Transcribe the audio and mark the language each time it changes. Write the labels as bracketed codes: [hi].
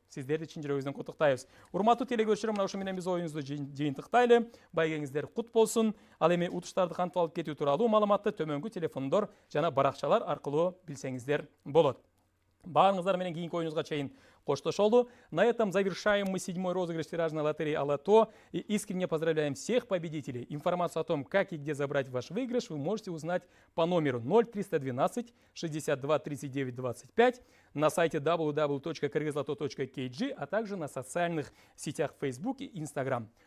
[ky] Сиздерди чын жүрөгүбүздөн куттуктайбыз. Урматтуу телекөрүүчүлөр, мына ушу менен биз оюнубузду жыйынтыктайлы. Байгеңиздер кут болсун. Ал эми утуштарды кантип алып кетүү тууралуу маалыматты төмөнкү телефондор жана баракчалар аркылуу билсеңиздер болот. Баарыңыздар менен кийинки оюнубузга чейин коштошолу. [ru] На этом завершаем мы 7-й розыгрыш тиражной лотереи «Алато». И искренне поздравляем всех победителей. Информацию о том, как и где забрать ваш выигрыш, вы можете узнать по номеру 0312 62 39 25 на сайте www.kyrgyzlato.kg, а также на социальных сетях Facebook и Instagram.